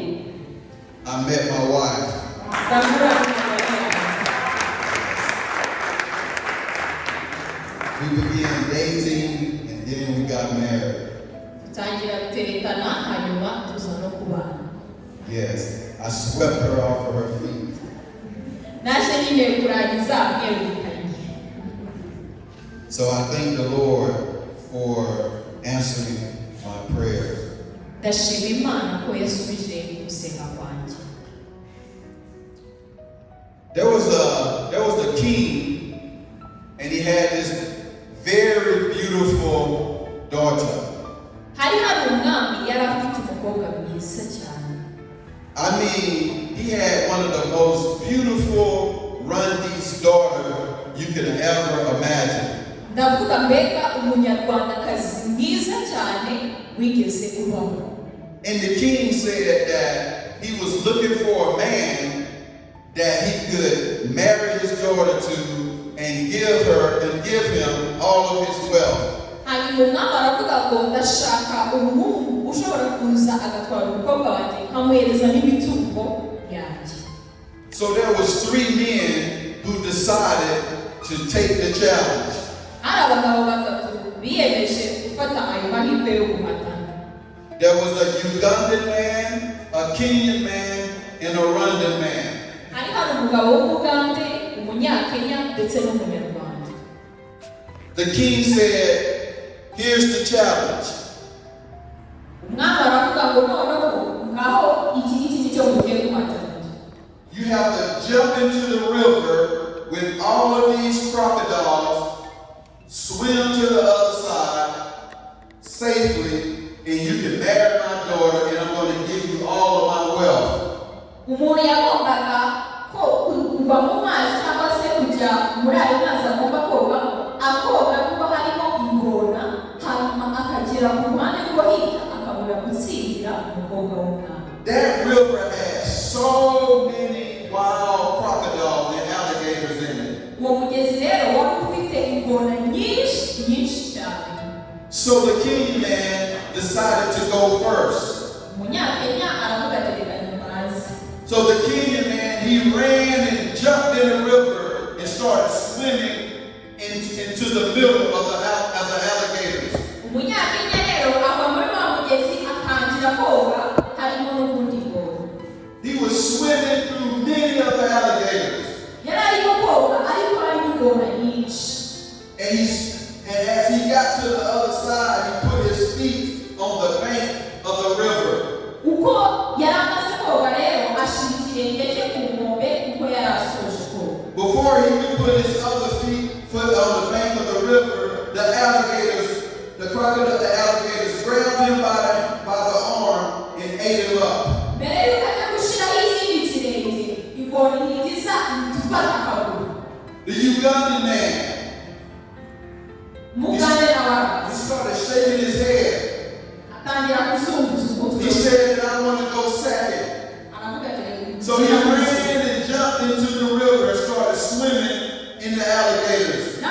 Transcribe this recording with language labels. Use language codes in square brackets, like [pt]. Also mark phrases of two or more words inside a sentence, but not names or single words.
[en] I met my wife. We began dating, and then we got married. [rw] Tangira guterekana hanyuma tuza no kubana. [en] Yes, I swept her off of her feet. [rw] Naje nyine kurangiza mwegukanye. [en] So I thank the Lord for answering my prayers. [rw] Ndashima Imana ko yasubije gusenga kwanjye. [en] There was a king, and he had this very beautiful daughter. [rw] Hari umwami yari afite umukobwa mwiza cyane. [en] I mean, he had one of the most beautiful Rundi's daughter you could ever imagine. [rw] Ndavuga mbega umunyarwandakazi mwiza cyane wigeze kubaho. [en] And the king said that he was looking for a man that he could marry his daughter to and give him all of his wealth. [rw] Hanyuma umwami aravuga ngo ndashaka umuhungu ushobora kuza agatwara umukobwa wanjye nkamwereza n'imitungo yanjye. [en] So there was 3 men who decided to take the challenge. [rw] Hari abagabo batatu biyemeje gufata ayo mahirwe yo guhatana. [en] There was a Ugandan man, a Kenyan man, and a Rwandan man. [rw] Hari umugabo w'Umugande, Umunyakenya ndetse n'Umunyarwanda. [en] The king said, here's the challenge. [rw] Umwami aravuga ngo noneho ngaho iki nicyo mugiye guhatana. [en] You have to jump into the river with all of these crocodiles, swim to the other side safely, and you can marry my daughter, and I'm going to give you all of my wealth. [rw] Umuntu yagombaga ko kuva mu mazi cyangwa se kujya muri ayo mazi agomba koga akoga kuko harimo ingona hanyuma akagera ku ruhande rwo hirya akabura gutsindira umukobwa w'umwami. [en] That river has so many wild crocodiles and alligators in it. [rw] Uwo mugezi rero wari ufite ingona nyinshi cyane. [en] So the king man decided to go first. [rw] Umunyakenya aravuga ati reka nimaze. [en] So the Kenyan man, he ran and jumped in the river and started swimming into the middle of the alligators. [rw] Umunyakenya rero ava muri wa mugezi atangira koga harimo n'ubundi bwoba. [en] He was swimming through many of the alligators. [rw] Yari arimo koga ariko harimo ingona nyinshi. [en] And as he got to the other side, he put his feet on the bank of the river. [rw] Uko yari amaze koga rero ashira ikirenge cye ku nkombe uko yari asoje koga. [en] Before he could put his other foot on the bank of the river, the alligators grabbed him by the arm and ate him up. [rw] Mbere yuko ajya gushiraho ikindi kirenge ingona ihita ifata akaguru. [en] The Ugandan man, he started shaking his head. He said that I want to go second. So he ran and jumped into the river and started swimming in the alligators.